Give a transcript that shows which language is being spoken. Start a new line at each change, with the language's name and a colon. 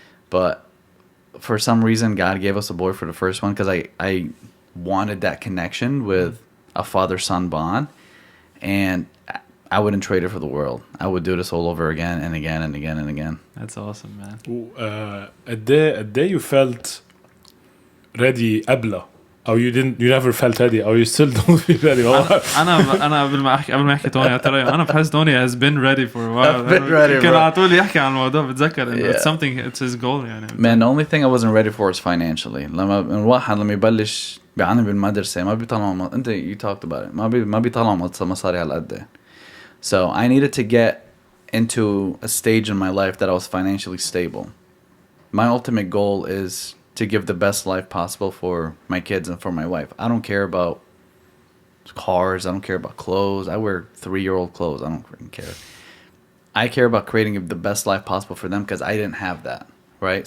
English: But for some reason, God gave us a boy for the first one because I wanted that connection with a father-son bond, and I wouldn't trade it for the world. I would do this all over again and again and again and again. That's awesome, man. a day you felt ready
Arabic: قبله أو
English: you never felt ready
Arabic: أو
English: you still don't feel ready.
Arabic: أنا قبل ما أحكي توني ترى أنا بحس توني
English: has been ready for a while. Been ready,
Arabic: كان على طول يحكي عن الموضوع بتذكر إنه
English: it's something it's his goal
Arabic: يعني.
English: Man, the only thing I wasn't ready for is financially.
Arabic: لما يبلش بيعاني بالمدرسة ما بيطلعوا أنت
English: you talked about it
Arabic: ما بيطلعوا مصاري على قد.
English: So I needed to get into a stage in my life that I was financially stable. My ultimate goal is to give the best life possible for my kids and for my wife. I don't care about cars. I don't care about clothes. I wear 3-year-old clothes. I don't freaking care. I care about creating the best life possible for them because I didn't have that, right?